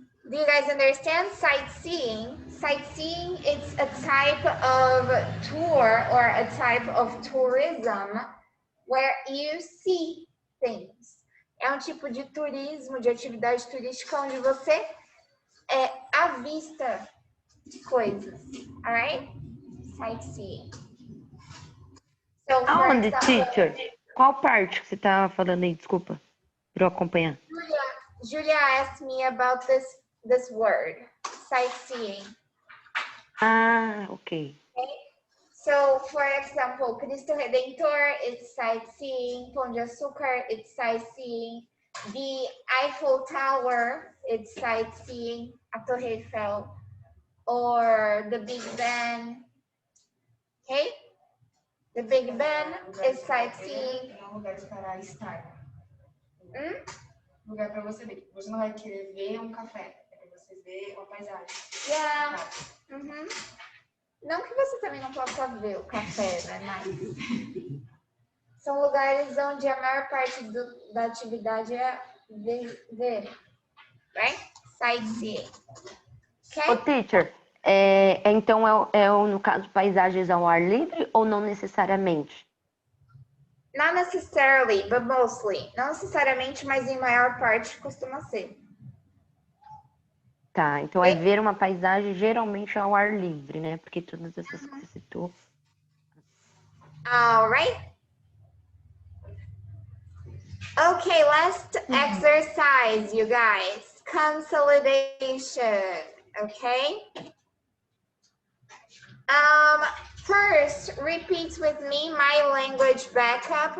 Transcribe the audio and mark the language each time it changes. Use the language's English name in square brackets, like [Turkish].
[English] Do you guys understand sightseeing? Sightseeing is a type of tour or a type of tourism where you see things. [Portuguese] É tipo de turismo, de atividade turística onde você avista coisas. [English] Alright? Sightseeing. So, [Portuguese] aonde, teacher? Qual parte que você estava falando aí? Desculpa, para eu acompanhar. [English] Julia asked me about this word, sightseeing. Ah, okay. So, for example, Cristo Redentor is sightseeing. Pão de Açúcar, it's sightseeing. The Eiffel Tower, it's sightseeing. [Portuguese] A Torre Eiffel. [English] Or the Big Ben. Okay? The Big Ben is sightseeing. [Portuguese] É um lugar para estar. Lugar para você ver. Você não vai querer ver um café. É para você ver uma paisagem. [English] Yeah. [Portuguese] Não que você também não possa ver o café, né? Mas são lugares onde a maior parte da atividade é ver. [English] Right? Sightseeing. Okay? [Portuguese] Ô, teacher, então no caso, paisagens ao ar livre ou não necessariamente? [English] Not necessarily, but mostly. [Portuguese] Não necessariamente, mas em maior parte costuma ser. Tá, então é ver uma paisagem geralmente ao ar livre, né? Porque todas essas que você citou. [English] All right. Okay, last exercise, you guys. consolidation, okay? First, repeat with me my language backup.